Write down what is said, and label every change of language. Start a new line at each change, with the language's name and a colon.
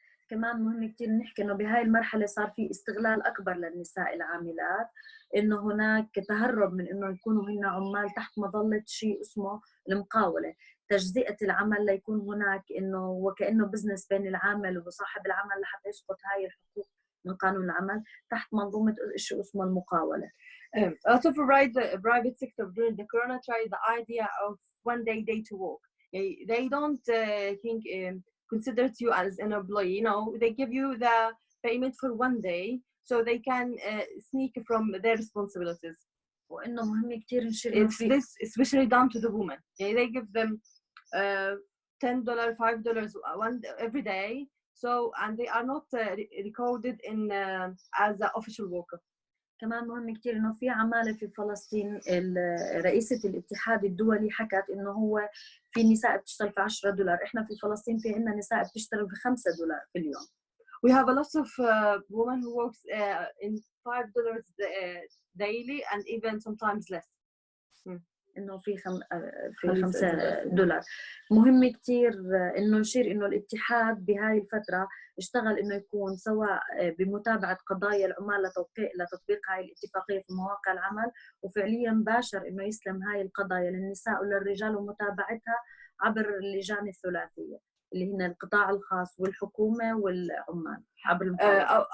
Arabic: كمان مهم كتير نحكي إنه بهاي المرحلة صار في استغلال أكبر للنساء العاملات، إنه هناك تهرب من إنه يكونوا هن عمال تحت مظلة شيء اسمه المقاولة، تجزئة العمل ليكون هناك إنه وكأنه بزنس بين العامل وصاحب العمل لحتى يسقط هاي الحقوق من قانون العمل تحت منظومة شيء اسمه المقاولة.
English: Also for private sector during the Corona tried the idea of day to work. They don't think consider you as an employee. No, they give you the payment for 1 day so they can sneak from their responsibilities.
Arabic: وإنه مهم كتير نشير
English: this especially done to the women. They give them $10, $5 every day. So and they are not recorded in as an official worker.
Arabic: كمان مهم كتير إنه في عمالة في فلسطين. رئيسة الاتحاد الدولي حكت إنه هو في نساء بتشتغل في $10. إحنا في فلسطين في عنا نساء بتشتغل في $5 في اليوم.
English: We have a lot of women who works in $5 daily and even sometimes less.
Arabic: إنه في $5. مهم كتير إنه نشير إنه الاتحاد بهاي الفترة اشتغل إنه يكون سواء بمتابعة قضايا العمال لتطبيق هاي الاتفاقية في مواقع العمل، وفعليا باشر إنه يسلم هاي القضايا للنساء وللرجال ومتابعتها عبر اللجان الثلاثية اللي هن القطاع الخاص والحكومة والعمال عبر المفاوضات.